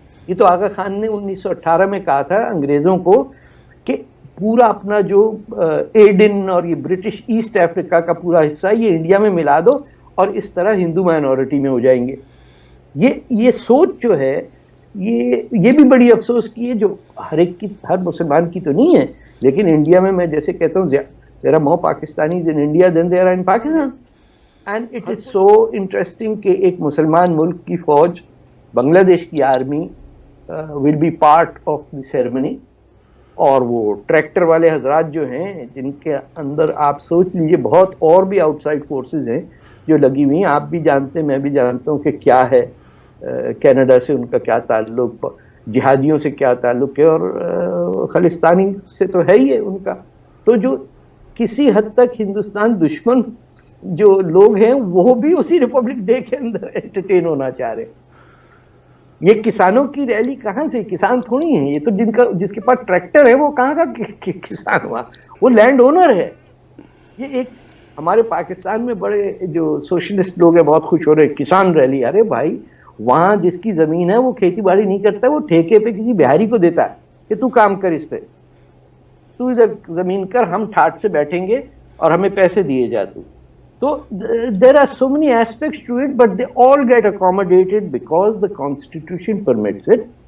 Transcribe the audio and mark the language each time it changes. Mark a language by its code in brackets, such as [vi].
[ur] یہ تو آغا خان نے 1918 میں کہا تھا انگریزوں کو کہ پورا اپنا جو ایڈن اور یہ برٹش ایسٹ افریقہ کا پورا حصہ یہ انڈیا میں ملا دو اور اس طرح ہندو مائنورٹی میں ہو جائیں گے. یہ سوچ جو ہے یہ بھی بڑی افسوس کی ہے, جو ہر مسلمان کی تو نہیں ہے, لیکن انڈیا میں جیسے کہتا ہوں [en] there are more Pakistanis in India than there are in Pakistan. And it is so interesting [ur] کہ ایک مسلمان ملک کی فوج, بنگلہ دیش کی army [en] will be part of the ceremony. [ur] اور وہ ٹریکٹر والے حضرات جو ہیں جن کے اندر آپ سوچ لیجئے بہت اور بھی آؤٹ سائڈ فورسز ہیں جو لگی ہوئی ہیں. آپ بھی جانتے ہیں, میں بھی جانتا ہوں کہ کیا ہے کینیڈا سے ان کا کیا تعلق, جہادیوں سے کیا تعلق ہے, اور خالستانی سے تو ہے ہی ہے ان کا. تو جو کسی حد تک ہندوستان دشمن جو لوگ ہیں وہ بھی اسی ریپبلک ڈے کے اندر انٹرٹین ہونا چاہ رہے ہیں. یہ کسانوں کی ریلی کہاں سے, کسان تھوڑی ہیں یہ تو, جس کے پاس ٹریکٹر ہے وہ کہاں کا کسان ہوا, وہ لینڈ اونر ہے. یہ ایک ہمارے پاکستان میں بڑے جو سوشلسٹ لوگ ہیں بہت خوش ہو رہے کسان ریلی. ارے بھائی وہاں جس کی زمین ہے وہ کھیتی باڑی نہیں کرتا, وہ ٹھیکے پہ کسی بہاری کو دیتا ہے کہ تو کام کر اس پہ, تو زمین کر, ہم ٹھاٹ سے بیٹھیں گے اور ہمیں پیسے دیے جا. [en] تو there are so many aspects to it, but they all get accommodated because the constitution permits it.